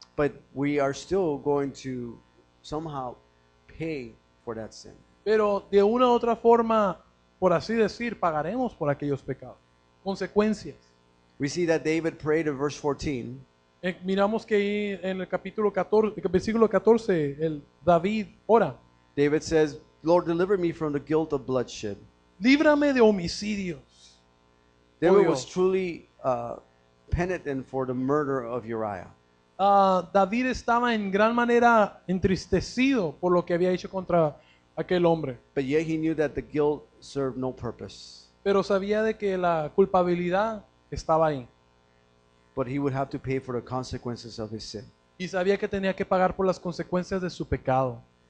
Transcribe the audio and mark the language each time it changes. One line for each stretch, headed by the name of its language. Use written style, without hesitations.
English: But we are still going to somehow pay for that sin.
Spanish: pero de una u otra forma, por así decir, pagaremos por aquellos pecados. Consecuencias.
English: We see that David prayed in verse 14.
Spanish: Miramos que ahí en el capítulo 14, versículo 14, el David ora,
English: David says, Lord, deliver me from the guilt of bloodshed.
Spanish: líbrame de homicidios.
English: David Oh, was
Spanish: Dios.
English: truly penitent for the murder of Uriah.
Spanish: David estaba en gran manera entristecido por lo que había hecho contra aquel hombre,
English: But yet he knew that the guilt served no purpose.
Spanish: pero sabía de que la culpabilidad estaba ahí
English: But he would have to pay for the consequences of his sin.
Spanish: y sabía que tenía que pagar por las consecuencias de su pecado.